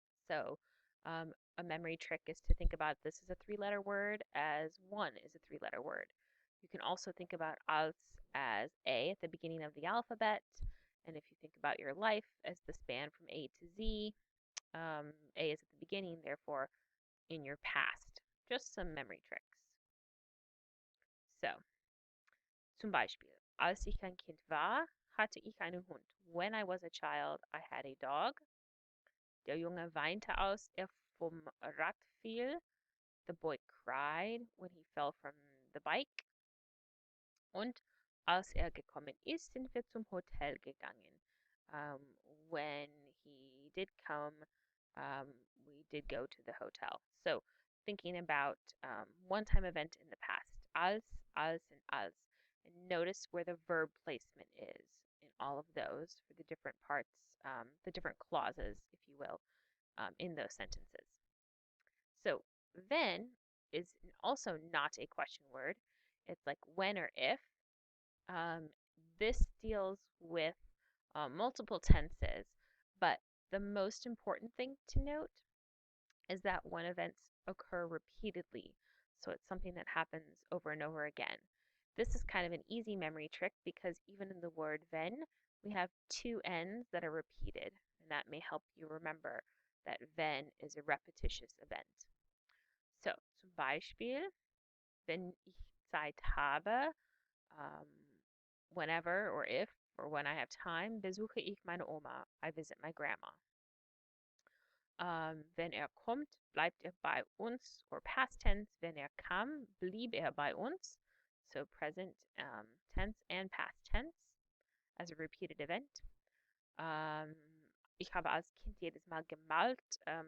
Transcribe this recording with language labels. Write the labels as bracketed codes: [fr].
[en] So a memory trick is to think about this as a three-letter word as one is a three-letter word. You can also think about als as A at the beginning of the alphabet. And if you think about your life as the span from A to Z, A is at the beginning, therefore in your past. Just some memory tricks. [de] So, zum Beispiel, als ich ein Kind war, hatte ich einen Hund. [en] When I was a child, I had a dog. [de] Der Junge weinte, als er vom Rad fiel. [en] The boy cried when he fell from the bike. [de] Und als er gekommen ist, sind wir zum Hotel gegangen. [en] Um, when he did come, we did go to the hotel. So, thinking about one-time event in the past. Als, and als. And notice where the verb placement is in all of those for the different parts, the different clauses, if you will, in those sentences. So, then is also not a question word. It's like when or if. Um, this deals with multiple tenses, but the most important thing to note is that when events occur repeatedly, so it's something that happens over and over again. This is kind of an easy memory trick because even in the word wenn, we have two n's that are repeated, and that may help you remember that wenn is a repetitious event. So, [de] zum Beispiel, wenn ich Zeit habe, [en] um, whenever or if or when I have time, [de] besuche ich meine Oma. [en] I visit my grandma. [de] Wenn er kommt, bleibt er bei uns. [en] Or past tense, [de] wenn er kam, blieb er bei uns. [en] So present tense and past tense as a repeated event. [de] Ich habe als Kind jedes Mal gemalt.